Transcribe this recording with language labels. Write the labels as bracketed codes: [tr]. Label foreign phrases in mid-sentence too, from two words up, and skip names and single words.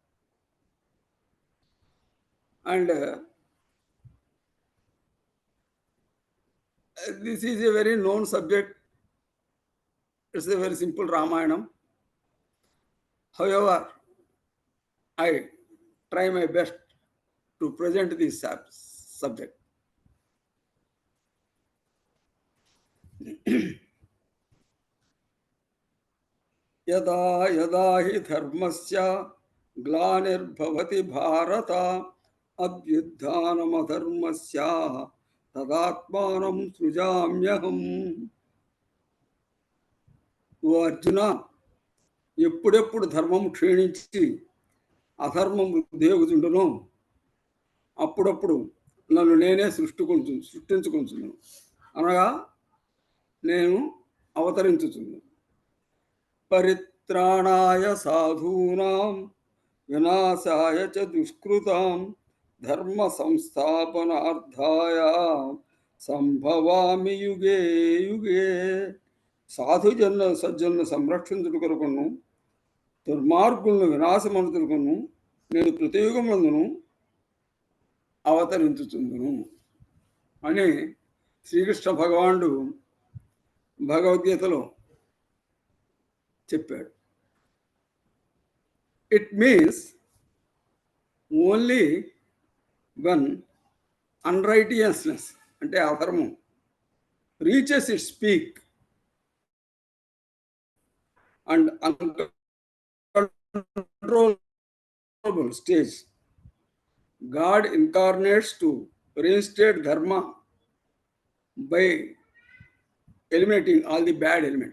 [en] And this is a very known subject. It's a very simple Ramayanam. However, I try my best to present this subject. [sa] यदा यदा हि धर्मस्य ग्लानिर्भवति भारत अभ्युत्थानमधर्मस्य तदात्मानं सृजाम्यहम्. [te] ఓ అర్జున, ఎప్పుడెప్పుడు ధర్మం క్షీణించి అధర్మం వృద్ధిగుచుండునో అప్పుడప్పుడు నన్ను నేనే సృష్టించుకుంటున్నాను, అనగా నేను అవతరించుచున్నాను. [sa] परित्राणाय साधूनां विनाशाय च दुष्कृतां धर्म संस्थापनार्थाय संभवामि युगे युगे. [te] సాధుజన సజ్జనులను సంరక్షించుట కొరకును దుర్మార్గులను వినాశమనుతులను నేను ప్రతియుగమునందును అవతరించుచుందును అని శ్రీకృష్ణ భగవానుడు భగవద్గీతలో చెప్పాడు. [en] it means only one unrighteousness [te] అంటే అధర్మం [en] reaches its peak and uncontrollable stage, God incarnates to reinstate dharma by eliminating all the bad elements.